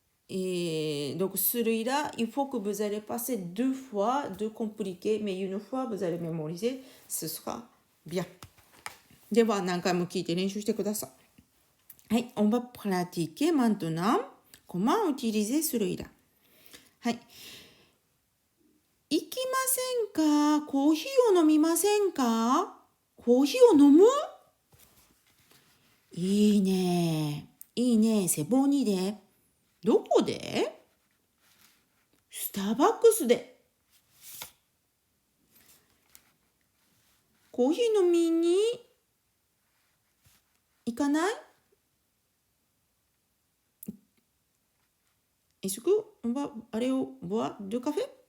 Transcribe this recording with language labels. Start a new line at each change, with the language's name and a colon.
French: Et donc celui-là, il faut que vous allez passer 2 fois, 2 compliqués, mais une fois vous allez mémoriser, ce sera bien.
Japanese: では何回も聞いて練習してください。はい、
French: on va pratiquer maintenant comment utiliser celui-là.
Japanese: はい。行きませんか？コーヒーを飲みませんか？コーヒーを飲む？いいね。いいね。セボニで。どこで？スターバックスで。コーヒー飲みに行かない？
French: Est-ce que on va aller boire du café?